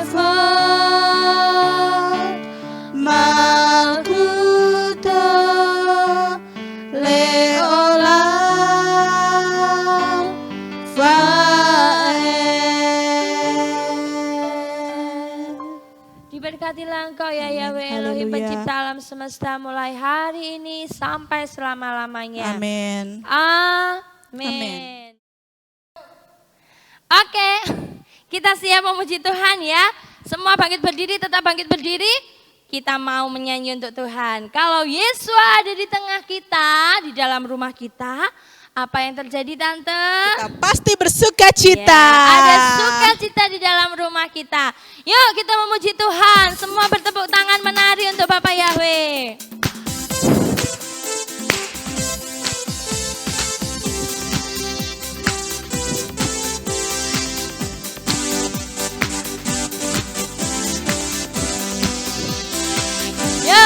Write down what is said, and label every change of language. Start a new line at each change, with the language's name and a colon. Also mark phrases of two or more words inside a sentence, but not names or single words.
Hebrew: כבוד מלכותו לעולם ועד.
Indonesian: Diberkatilah Engkau ya Amin. Yahweh Elohim, Haleluya. pencipta alam semesta, mulai hari ini sampai selama-lamanya. Amin. Amin. Oke, kita siap memuji Tuhan ya. Semua bangkit berdiri, tetap bangkit berdiri. Kita mau menyanyi untuk Tuhan. Kalau Yesus ada di tengah kita, di dalam rumah kita, apa yang terjadi Tante? Kita pasti bersuka cita. Ya, ada sukacita di dalam rumah kita. Yuk kita memuji Tuhan. Semua bertepuk tangan menari untuk Bapak Yahweh. Yo,